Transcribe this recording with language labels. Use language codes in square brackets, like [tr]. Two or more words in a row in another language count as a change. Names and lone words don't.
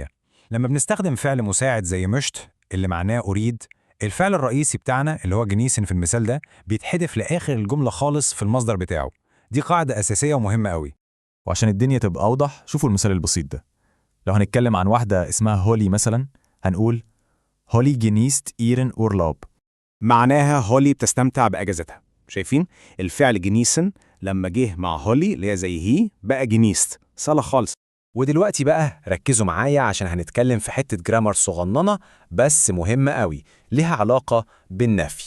[ar] لما بنستخدم فعل مساعد زي مشت اللي معناه أريد، الفعل الرئيسي بتاعنا اللي هو جنيسن في المثال ده بيتحدف لآخر الجملة خالص في المصدر بتاعه. دي قاعدة أساسية ومهمة قوي. وعشان الدنيا تبقى أوضح، شوفوا المثال البسيط ده. لو هنتكلم عن واحدة اسمها هولي مثلا، هنقول هولي [de] genießt ihren Urlaub. [ar] معناها هولي بتستمتع بأجازتها. شايفين؟ الفعل جنيسن لما جه مع هولي اللي هي زي هي بقى جنيست، صالة خالص. ودلوقتي بقى ركزوا معايا عشان هنتكلم في حتة جرامر صغننة بس مهمة قوي، ليها علاقة بالنفي.